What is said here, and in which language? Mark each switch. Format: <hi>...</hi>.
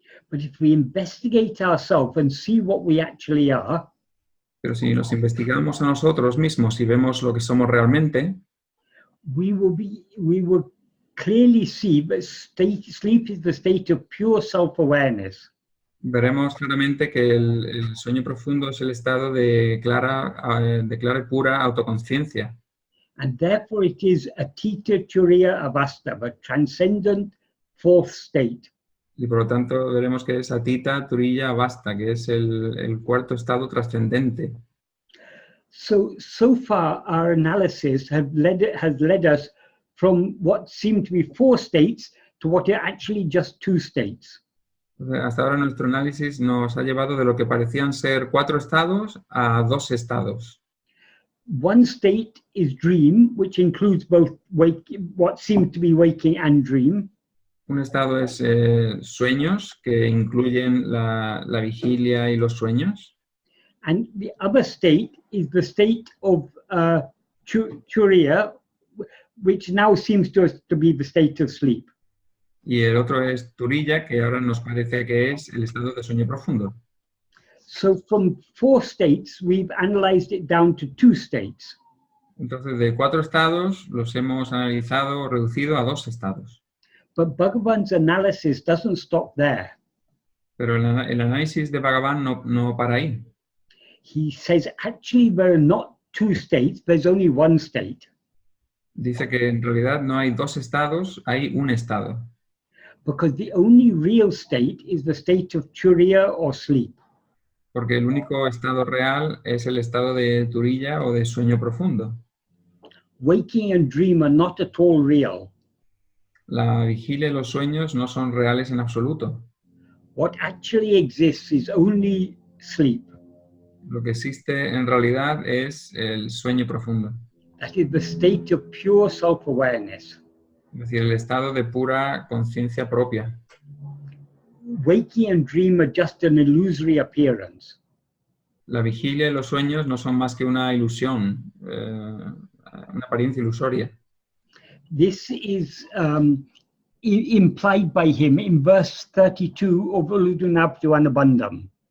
<en>But if we investigate ourselves and see what we actually are,</en> <es>pero si nos investigamos a nosotros mismos y vemos lo que somos realmente,</es> <en>we will clearly see that sleep is the state of pure self-awareness.</en> <es>Veremos claramente que el sueño profundo es el estado de clara y pura autoconciencia.</es> <en>And therefore it is atīta turīya avasta, the transcendent fourth state.</en> <es>Y por lo tanto veremos que es atīta turīya avasta, que es el cuarto estado trascendente.</es> <en>So far our analysis has led us from what seem to be four states to what are actually just two states.</en> <es>Hasta ahora nuestro análisis nos ha llevado de lo que parecían ser 4 estados a 2 estados.</es> <en>One state is dream, which includes both what seem to be waking and dream.</en> <es>Un estado es sueños, que incluyen la vigilia y los sueños.</es> <en>And the other state is the state of turīya, which now seems to us to be the state of sleep.</en> <es>Y el otro es turīya, que ahora nos parece que es el estado de sueño profundo.</es> <en>So from 4 states, we've analyzed it down to 2 states.</en> <es>Entonces, de 4 estados los hemos analizado o reducido a 2 estados.</es> <en>But Bhagavan's analysis doesn't stop there.</en> <es>Pero el análisis de Bhagavan no para ahí.</es> <en>He says, actually, there are not 2 states, there's only 1 state.</en> <es>Dice que en realidad no hay 2 estados, hay un estado.</es> <en>Because the only real state is the state of turīya or sleep.</en> <es>Porque el único estado real es el estado de turīya o de sueño profundo.</es> <en>Waking and dream are not at all real.</en> <es>La vigilia y los sueños no son reales en absoluto.</es> <en>What actually exists is only sleep.</en> <es>Lo que existe en realidad es el sueño profundo.</es> <en>That is the state of pure self-awareness.</en> <es>Es decir, el estado de pura conciencia propia.</es> <en>Waking and dream are just an illusory appearance.</en> <es>La vigilia y los sueños no son más que una ilusión, una apariencia ilusoria.</es> <en>This is implied by him in verse 32 of Uludunabdu Anubandham.</en>